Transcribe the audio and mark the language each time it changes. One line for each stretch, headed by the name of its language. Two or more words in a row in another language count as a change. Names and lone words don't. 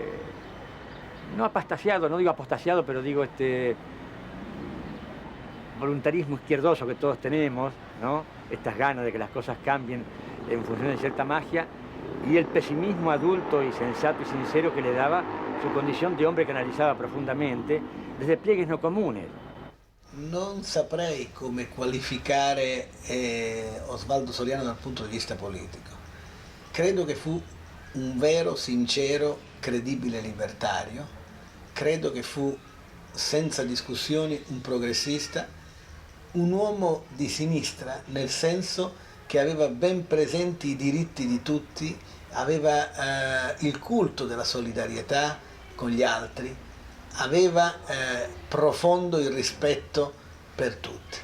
Spanish: no apastasiado, no digo apostasiado, pero digo voluntarismo izquierdoso que todos tenemos, ¿no? Estas ganas de que las cosas cambien en función de cierta magia, y el pesimismo adulto y sensato y sincero que le daba su condición de hombre que
Italian: analizzava profondamente
Spanish: desde pliegues no comunes.
Italian: Non saprei come qualificare Osvaldo Soriano dal punto di vista politico. Credo che fu un vero, sincero, credibile libertario. Credo che fu, senza discussioni, un progressista, un uomo di sinistra, nel senso che aveva ben presenti i diritti di tutti, aveva il culto della solidarietà con gli altri, aveva profondo il rispetto per tutti.